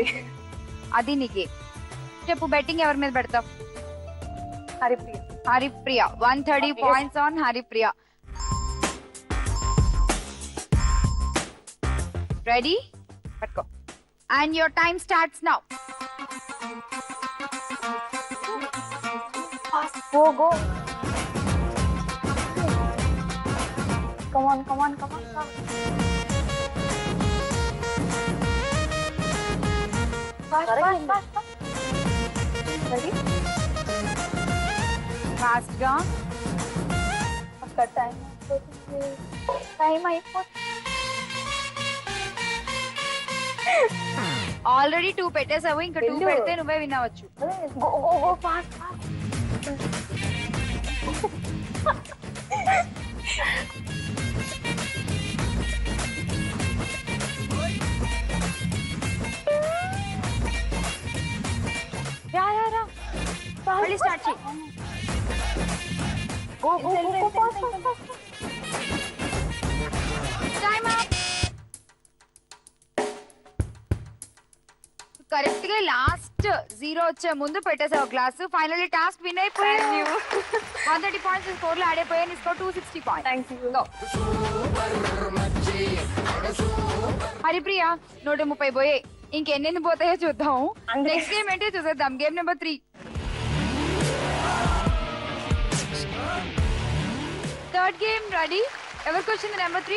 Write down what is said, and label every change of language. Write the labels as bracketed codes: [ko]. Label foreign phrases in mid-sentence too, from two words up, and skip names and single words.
[te] అది నీ గేమ్. చెప్పు, బెట్టింగ్ ఎవరి మీద పెడతావు? హరిప్రియ. హరిప్రియ. 130 [en] points on [te] హరిప్రియ. రెడీ? పట్టుకో. [en] and your time starts now. Go, go. Come on, come on, come on, come. Fast, fast, fast, fast. Ready? [te] ఫాస్ట్ గా. అక్కడ టైం అయిపోతుంది. టైం అయిపోతుంది. ఆల్రెడీ 2 పెట్టేసావు, ఇంకా 2 పెడితే నువ్వే వినవచ్చు. [en] Go, go, go, fast, fast. [te] రా రా రా, మళ్ళీ స్టార్ట్ చేయి. [en] Go, go, go, go, fast, fast, fast. time up. [te] కరెక్ట్ గా లాస్ట్ 0 వచ్చే ముందు పెట్టేసావు గ్లాస్. [en] finally task win [te] అయిపోయావు. 130 [en] points score [te] లో ఆడైపోయాయి. నీ [en] score 260 points. Thank you. Go. [te] హరిప్రియ 130 పోయాయి. ఇంకెన్ని పోతాయో చూద్దాం. [en] next game [te] ఏంటో చూసేద్దాం. [en] game number 3. third game ready. [te] ఎవరికి వచ్చింది నెంబర్ 3?